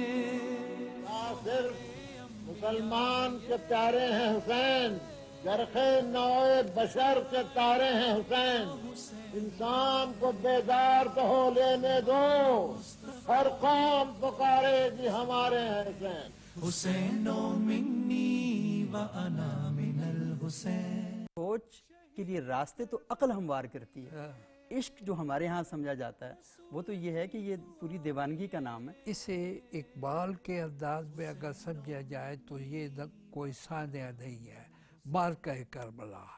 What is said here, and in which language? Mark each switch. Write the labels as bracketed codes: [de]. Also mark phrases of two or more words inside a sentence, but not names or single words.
[ur] صرف مسلمان کے پیارے ہیں حسین، جرخ نوع بشر کے تارے ہیں حسین۔ انسان کو بیدار تو ہو لینے دو، ہر قوم پکارے گی ہمارے ہیں حسین۔ [ar] حسین منی و انا من الحسین۔ [ur] سوچ کے لیے راستے تو عقل ہموار کرتی ہے، عشق جو ہمارے ہاں سمجھا جاتا ہے وہ تو یہ ہے کہ یہ پوری دیوانگی کا نام ہے۔ اسے اقبال کے انداز میں اگر سمجھا جائے تو یہ کوئی ثانیہ نہیں ہے، مارکہ کربلا ہے۔